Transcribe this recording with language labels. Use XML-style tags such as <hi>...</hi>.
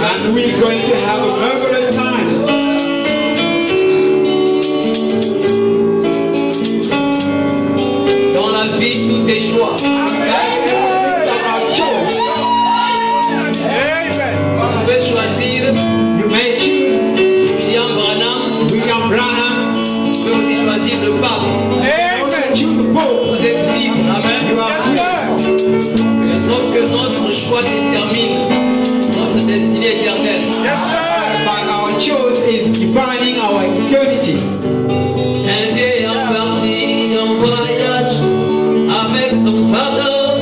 <en>And we're going to have a marvelous time.</en> <fr>Dans la vie, tout est choix.</fr> <en>It's about choice.</en> <fr>Vous pouvez choisir</fr> <en>You may choose</en> <fr>William Branham.</fr> <en>William Branham.</en> <fr>Vous pouvez aussi choisir le pape.</fr> <en>You may also choose the Pope.</en> <fr>Vous êtes libre. Amen.</fr> <en>You are free.</en> <fr>Mais sauf que notre choix détermine notre destinée éternelle.</fr> <en>But our choice is defining our eternity.</en> <fr>Un vieil parti en voyage avec son fardeau.</fr>